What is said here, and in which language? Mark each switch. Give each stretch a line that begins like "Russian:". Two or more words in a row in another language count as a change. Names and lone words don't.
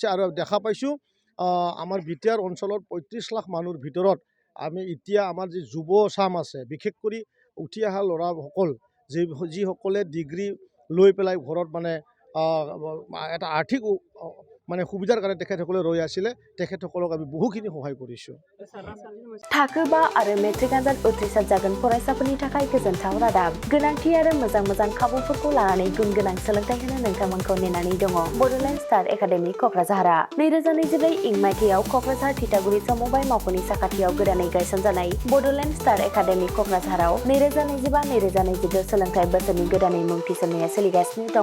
Assamese: আৰু দেখা পাইছোঁ আমাৰ বিটিআৰ অঞ্চলত 35 লাখ মানুহৰ ভিতৰত আমি এতিয়া আমাৰ যি যুৱচাম আছে, বিশেষ কৰি উঠি অহা ল'ৰাসকল যিসকলে ডিগ্ৰী লৈ পেলাই ঘৰত মানে এটা আৰ্থিক মানে সুবিধাৰ কাৰণে তেখেতসকলে ৰৈ আছিলে, তেখেতসকলক আমি বহুখিনি সহায় কৰিছোঁ।
Bodo: थाखो 5 आरो मेट्रिक आनजाद उथ्रिसार जागोन फरायसाफोरनि थाखाय गोजोनथाव रादाब। गोनांथि आरो मोजां खाबुफोरखौ लानानै गुन गोनां सोलोंथाइ होनो नोंथांमोनखौ नेनानै दङ बड'लेण्ड स्टार एकाडेमि क'क्राझारआ। 2024 इं मायथाइयाव क'क्राझार थिथागुरि समबाय मावख'नि साखाथियाव गोदानै गायसनजानाय बड'लेण्ड स्टार एकाडेमि क'क्राझाराव 2025-2026 सोलोंथाइ बोसोरनि गोदानै मुं थिसननाया सोलिगासिनो दङ।